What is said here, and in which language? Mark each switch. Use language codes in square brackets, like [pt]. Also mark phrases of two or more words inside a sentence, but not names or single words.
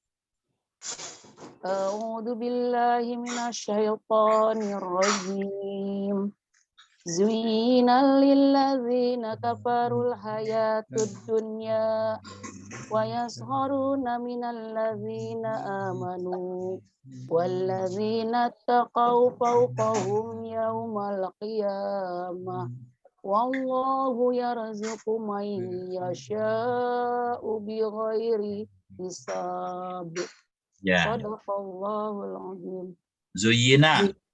[ar] أعوذ بالله من الشيطان الرجيم. زين للذين كفروا الحياة الدنيا ويسخرون من الذين آمنوا والذين اتقوا فوقهم يوم القيامة والله يرزق من يشاء بغير حساب. ya. صدق الله العظيم. Zuyyina